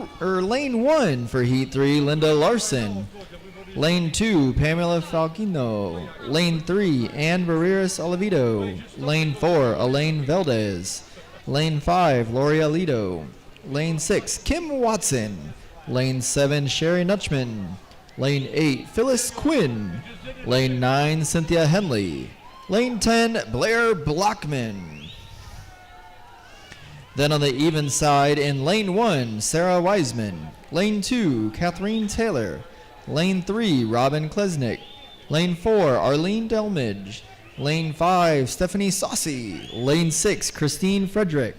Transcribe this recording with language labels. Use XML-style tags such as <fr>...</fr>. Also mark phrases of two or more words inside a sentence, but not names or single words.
<en>1 for heat 3, Linda Larson. Lane 2, Pamela Falcino. Lane 3, Ann Barreras Olivedo. Lane 4, Elaine Valdez. Lane 5, Lori Alito. Lane 6, Kim Watson. Lane 7, Sherry Nutchman. Lane 8, Phyllis Quinn. Lane 9, Cynthia Henley. Lane 10, Blair Blockman. Then on the even side in Lane 1, Sarah Wiseman. Lane 2, Kathleen Taylor. Lane 3, Robin Klesnick. Lane 4, Arlene Delmidge. Lane 5, Stephanie Saucy. Lane 6, Christine Frederick.</en>